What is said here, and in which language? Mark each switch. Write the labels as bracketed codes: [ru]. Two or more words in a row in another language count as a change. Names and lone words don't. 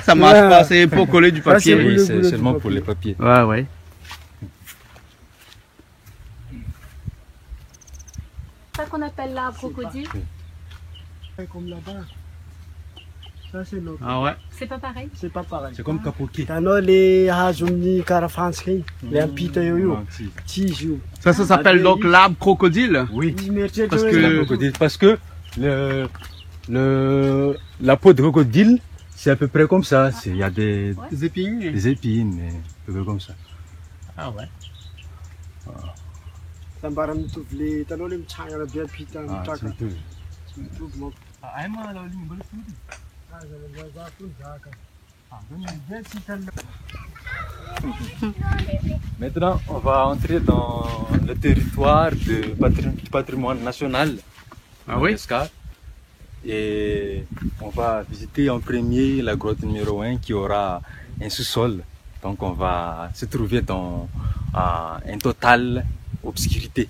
[fr] Ça marche pas. C'est pour coller du Ah, c'est papier. pour Oui, le c'est boulot seulement du pour les papiers. Ouais ouais. C'est ça qu'on appelle l'arbre crocodile. comme là-bas. Ça, c'est l'autre. Ah ouais. C'est pas pareil. C'est pas pareil. C'est comme capoquet. [mg] Tanao le hazon'ny karafantsika iny, le ampita eo io. Tsy izy io. [fr] Ça s'appelle donc l'arbre crocodile. Oui. [mg] Izy mieritreritra [fr] Parce [mg] hoe [fr] que- La crocodile. Parce que la peau de crocodile, c'est à peu près comme ça. Il y a des Des épines. épines, mais à peu près comme ça. Ah ouais. [mg] tambara mitovy le tanao le mitsangana be ampita [fr] Ah, [mg] mitraka. [fr] c'est tout. [mg] Tsy mitovy manko. Karazana vazaha koa ny zaka. [fr] Maintenant, on va entrer dans le territoire du patrimoine national. Ah oui? Madagascar. Et on va visiter en premier la grotte numéro 1 qui aura un sous-sol. Donc on va se trouver dans une totale obscurité.